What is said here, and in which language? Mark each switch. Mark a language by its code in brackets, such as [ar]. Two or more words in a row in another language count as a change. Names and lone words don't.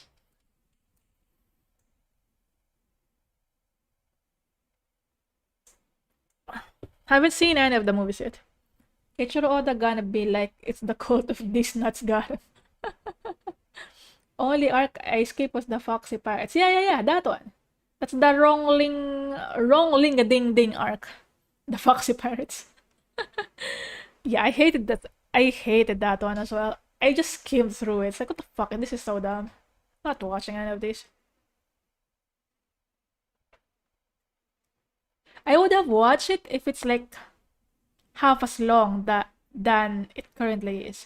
[en] Haven't seen any of the movies yet. Ichiro Oda gonna be like, it's the cult of these nuts god. Only arc I escaped was the Foxy Pirates. Yeah, that one. That's the wrongling a ding ding arc. The Foxy Pirates. Yeah, I hated that. I hated that one as well. I just skimmed through it. It's like, what the fuck? This is so dumb. Not watching any of these. I would have watched it if it's like half as long than it currently is.